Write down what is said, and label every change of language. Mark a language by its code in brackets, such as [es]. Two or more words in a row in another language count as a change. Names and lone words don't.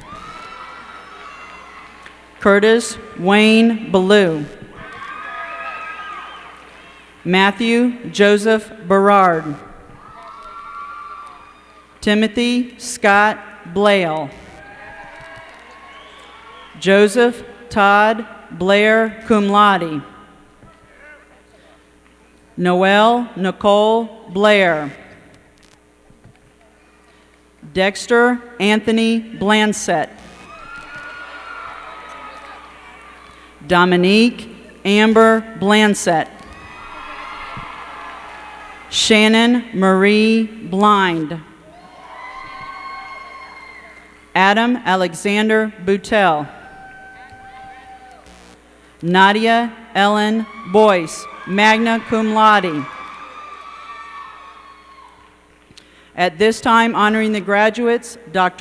[en] Curtis Wayne Ballou. Matthew Joseph Berard. Timothy Scott Blale. Joseph Todd Blair [la] cum laude. [en] Noelle Nicole Blair. Dexter Anthony Blansett. Dominique Amber Blansett. Shannon Marie Blind. Adam Alexander Boutel. Nadia Ellen Boyce, [la] magna cum laude. [en] At this time, honoring the graduates, Dr.